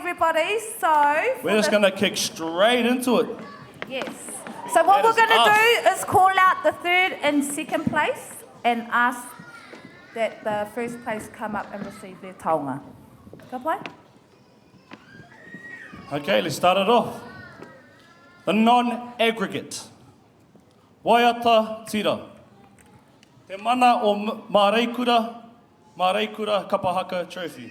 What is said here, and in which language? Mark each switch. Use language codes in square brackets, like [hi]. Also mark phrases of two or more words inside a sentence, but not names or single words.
[en] everybody. So We're just going to kick straight into it. yes. So what That we're is going to us. do is call out the third and second place and ask that the first place come up and receive their taonga. [mi] Ka pai? [en] Okay, let's start it off. The non-aggregate. [mi] Waiata tira. [en] Te mana o Māreikura Kapahaka Trophy.